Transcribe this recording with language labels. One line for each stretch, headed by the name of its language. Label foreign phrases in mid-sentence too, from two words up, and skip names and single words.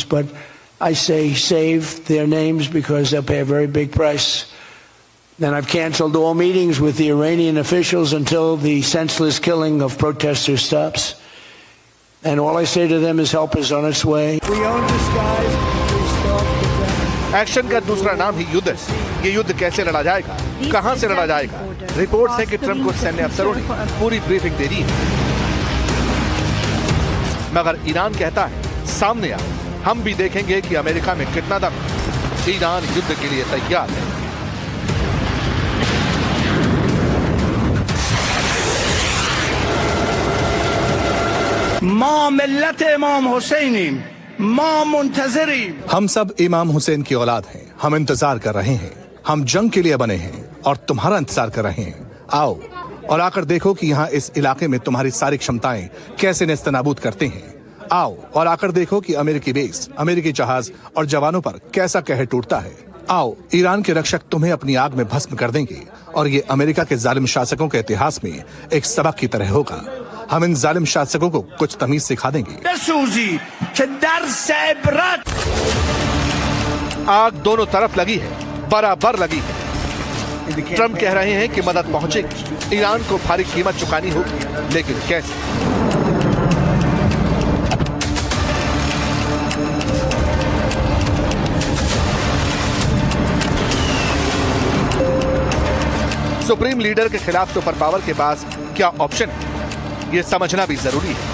English: But I say save their names because they'll pay a very big price. And I've canceled all meetings with the Iranian officials until the senseless killing of protesters stops. And all I say to them is help is on its way. We own the skies. We stop the ground.
Hindi: एक्शन का दूसरा नाम ही युद्ध है। ये युद्ध कैसे लड़ा जाएगा, कहां से लड़ा जाएगा? रिपोर्ट्स है कि ट्रंप को सैन्य अफसरों ने पूरी ब्रीफिंग दे दी है। मगर ईरान कहता है सामने आ, हम भी देखेंगे कि अमेरिका में कितना दम है। ईरान युद्ध के लिए तैयार है।
Persian: ما ملت امام حسینیم ما منتظریم
Hindi: हम सब इमाम हुसैन की औलाद हैं। हम इंतजार कर रहे हैं। हम जंग के लिए बने हैं और तुम्हारा इंतजार कर रहे हैं। आओ और आकर देखो कि यहाँ इस इलाके में तुम्हारी सारी क्षमताएं कैसे नेस्तनाबूद करते हैं। आओ और आकर देखो कि अमेरिकी बेस, अमेरिकी जहाज और जवानों पर कैसा कहर टूटता है। आओ, ईरान के रक्षक तुम्हें अपनी आग में भस्म कर देंगे और ये अमेरिका के जालिम शासकों के इतिहास में एक सबक की तरह होगा। हम इन जालिम शासकों को कुछ तमीज सिखा देंगे।
Persian: بسوزی که درس عبرت
Hindi: आग दोनों तरफ लगी है, बराबर लगी है। ट्रंप कह रहे हैं कि मदद पहुंचेगी, ईरान को भारी कीमत चुकानी होगी, लेकिन कैसे? सुप्रीम लीडर के खिलाफ
English: super power
Hindi: के पास क्या ऑप्शन है, यह समझना भी जरूरी है।